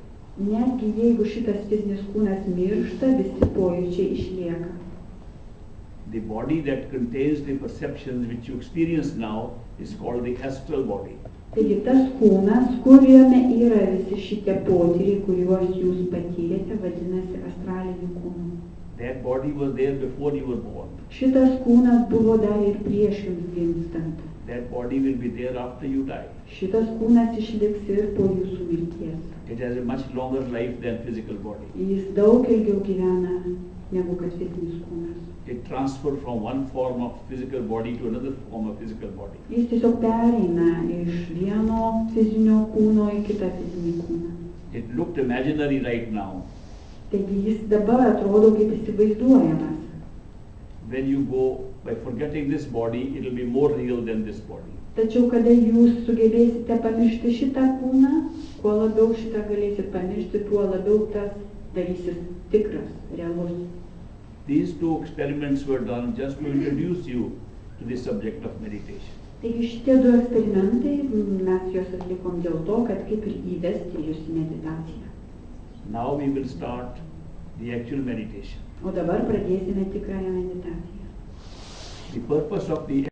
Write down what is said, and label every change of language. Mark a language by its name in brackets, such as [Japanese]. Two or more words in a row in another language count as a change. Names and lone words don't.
[Lithuanian] Netgi jeigu šitas fizinis kūnas miršta, visi pojūčiai išlieka. [English] The body that contains the perceptions which you experience now is called the astral body. [Lithuanian] Taigi tas kūnas, kuriame yra visi šitie potyriai, kuriuos jūs patyrėte, vadinasi astraliniu kūnu. [English] That body was there before you were born. [Lithuanian] Šitas kūnas buvo dar ir prieš jums gimstant. [English] That body will be there after you die. [Lithuanian] Šitas kūnas išliks ir po jūsų mirties. [English] It has a much longer life than physical body. [Lithuanian] Jis daug ilgiau gyvena negu kad fizinis kūnas. [English] It transfers from one form of physical body to another form of physical body. [Lithuanian] Jis tiesiog pereina iš vieno fizinio kūno į kitą fizinį kūną. [English] It looked imaginary right now. [Lithuanian] Taigi jis dabar atrodo kaip įsivaizduojamas. [English] When you go, by forgetting this body, it will be more real than this body. [Lithuanian] Tačiau kada jūs sugebėsite pamiršti šitą kūną, kuo labiau šitą galėsit pamiršti, tuo labiau tas darysis tikras, realus. [English] These two experiments were done just to introduce you to the subject of meditation. [Lithuanian] Taigi šitie du eksperimentai, mes juos atlikom dėl to, kad kaip ir įvesti jūs į meditaciją. [English] Now we will start the actual meditation. [Lithuanian] O dabar pradėsime tikrąją meditaciją. [English] The purpose of the